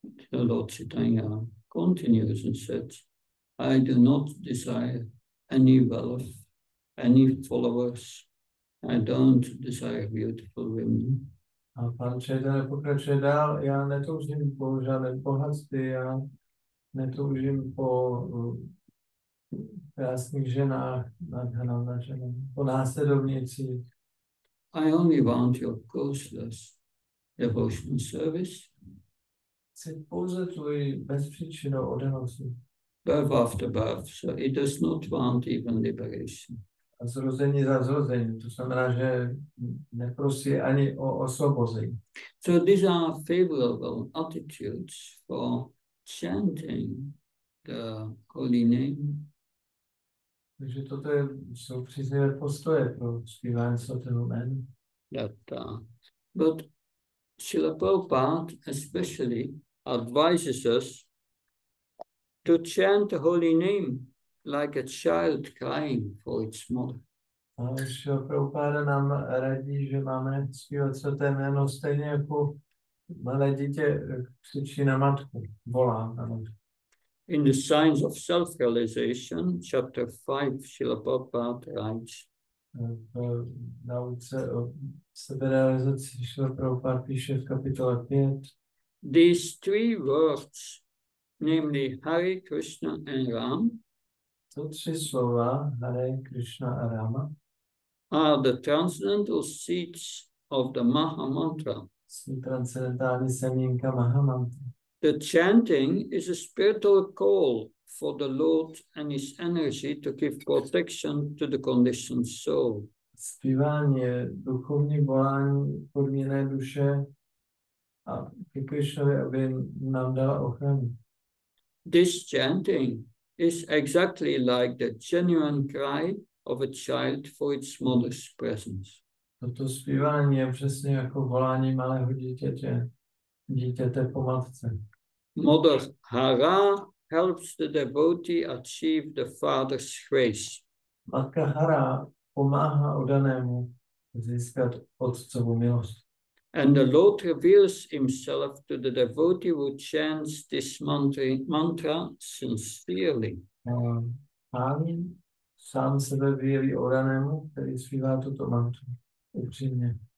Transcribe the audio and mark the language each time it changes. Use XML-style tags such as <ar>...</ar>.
<en>The Lord Chaitanya continues and says, I do not desire any wealth, any followers. I don't desire beautiful women.</en> <cs>A pan Chaitanya pokračuje dál, já netoužím po žádném bohatství, já netoužím po krásných ženách, po následovnicích.</cs> <en>I only want your causeless devotional service.</en> <cs>Chci pouze tvůj bezpříčinnou oddanost.</cs> <en>Birth after birth, so it does not want even liberation.</en> <cs>A zrození za zrození, to znamená, že neprosí ani o osvobození.</cs> <en>So these are favorable attitudes for chanting the holy name.</en> <cs>Takže toto jsou příznivé postoje pro zpívání svatého jména.</cs> <en>But Srila Prabhupada especially advises us to chant the holy name like a child crying for its mother.</en> <cs>A Srila Prabhupada nám radí, že máme zpívat svaté jméno stejně jako malé dítě křičí na matku, volá na matku.</cs> <en>In the Signs of Self-Realization, chapter 5, Srila Prabhupada writes,</en> <cs>V nauce o seberealizaci Srila Prabhupada píše v kapitole 5.</cs> <en>these three words, namely Hare, Krishna and Ram,</en> <cs>To tři slova, Hare, Krishna a Rama,</cs> <en>are the transcendental seeds of the Maha Mantra.</en> <cs>svý transcendentální semínka Mahamantra.</cs> <en>The chanting is a spiritual call for the Lord and his energy to give protection to the conditioned soul.</en> <cs>Zpívání je duchovní volání podmíněné duše a ke Krišnovi, aby nám dala ochranu.</cs> <en>This chanting is exactly like the genuine cry of a child for its mother's presence.</en> <cs>Toto zpívání je přesně jako volání malého dítěte po matce.</cs> <en>Mother Hara helps the devotee achieve the Father's grace.</en> <cs>Matka Hara pomáhá oddanému získat otcovu milost.</cs> <en>And the Lord reveals himself to the devotee who chants this mantra sincerely.</en> <cs>Pán sám sebe vyjeví oddanému, který zpívá tuto mantru upřímně.</cs>